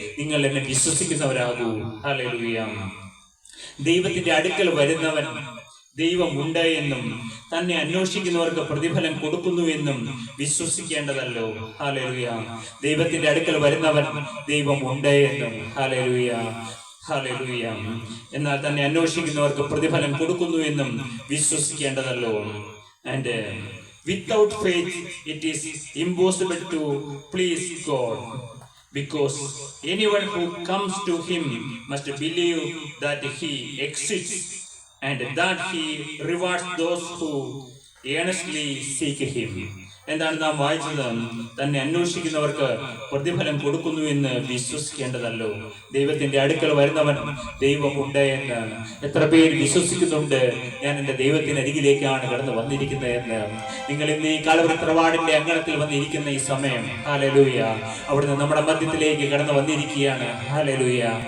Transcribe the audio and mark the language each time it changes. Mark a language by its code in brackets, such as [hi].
[ml] നിങ്ങൾ എന്നെ വിശ്വസിക്കുന്നവരാകൂ. ഹല്ലേലൂയ. ദൈവത്തിന്റെ അടുക്കൽ വരുന്നവൻ ദൈവമുണ്ട് എന്നും തന്നെ അന്വേഷിക്കുന്നവർക്ക് പ്രതിഫലം കൊടുക്കുന്നു എന്നും വിശ്വസിക്കേണ്ടതല്ലോ? ഹല്ലേലൂയ. ദൈവത്തിന്റെ അടുക്കൽ വരുന്നവൻ ദൈവമുണ്ട് എന്നും. Hallelujah, hallelujah. എന്നാൽ തന്നെ അന്വേഷിക്കുന്നവർക്ക് പ്രതിഫലം കൊടുക്കുന്നു എന്നും വിശ്വസിക്കേണ്ടതല്ലോ? [en] And without faith it is impossible to please God, because anyone who comes to him must believe that he exists and that he rewards those who earnestly seek him. [ml] എന്താണ് നാം വായിച്ചത്? തന്നെ അന്വേഷിക്കുന്നവർക്ക് പ്രതിഫലം കൊടുക്കുന്നു എന്ന് വിശ്വസിക്കേണ്ടതല്ലോ? ദൈവത്തിന്റെ അടുക്കൽ വരുന്നവൻ ദൈവമുണ്ട് എന്ന് എത്ര പേര് വിശ്വസിക്കുന്നുണ്ട്? ഞാൻ എൻ്റെ ദൈവത്തിന് അരികിലേക്കാണ് കടന്നു വന്നിരിക്കുന്നത് എന്ന്. നിങ്ങൾ ഇന്ന് ഈ കാലവൃത്രവാടിന്റെ അങ്കണത്തിൽ വന്നിരിക്കുന്ന ഈ സമയം, ഹല്ലേലൂയ, അവിടുന്ന് നമ്മുടെ മധ്യത്തിലേക്ക് കടന്നു വന്നിരിക്കുകയാണ്. ഹല്ലേലൂയ.